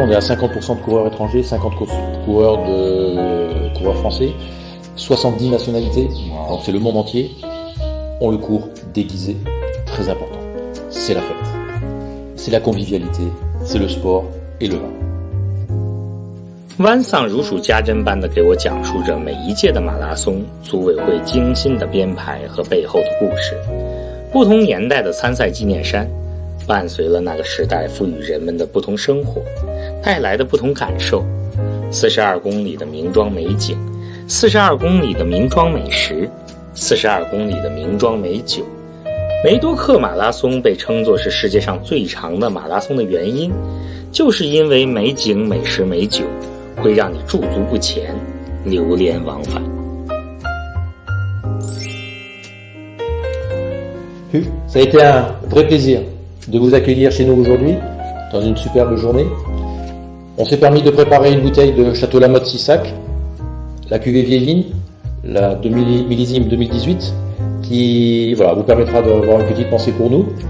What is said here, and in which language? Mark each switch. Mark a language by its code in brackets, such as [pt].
[fr] On est à 50% de coureurs étrangers, 50% de coureurs français, 70 nationalités. Donc c'est le monde entier. On le court déguisé, très important. C'est la fête, c'est la convivialité, c'est le sport et le vin. [zh] 湾桑如数家珍般地给我讲述着每一届的马拉松组委会精心的编排和背后的故事。不同年代的参赛纪念衫，伴随了那个时代赋予人们的不同生活，带来的不同感受。 42公里的名庄美景，42公里的名庄美食，42公里的名庄美酒，梅多克马拉松被称作是世界上最长的马拉松的原因，就是因为美景、美食、美酒会让你驻足不前，流连忘返。 [fr] Ça a été un vrai plaisir de vous accueillir chez nous aujourd'hui, dans une superbe journée. On s'est permis de préparer une bouteille de Château Lamotte Sissac, la cuvée vieille vigne, la millésime 2018, qui vous permettra d'avoir une petite pensée pour nous.